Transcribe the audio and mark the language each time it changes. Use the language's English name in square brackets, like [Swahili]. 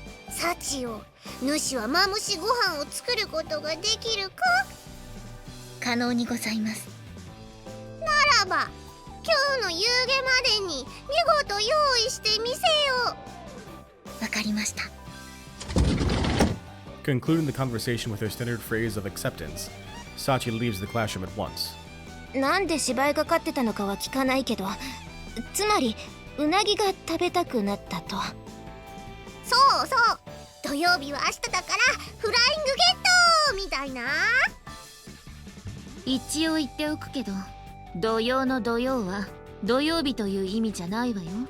[Japanese] サチよ、主はマムシご飯を作ることができるか？可能にございます。ならば今日の夕げまでに見事用意してみせよう。わかりました。 [English] Concluding the conversation with her standard phrase of acceptance, Sachi leaves the classroom at once. [Japanese] なんで芝居がかってたのかは聞かないけど、つまりうなぎが食べたくなったと。そうそう、土曜日は明日だからフライングゲットみたいな。一応言っておくけど、土曜の土曜は土曜日という意味じゃないわよ。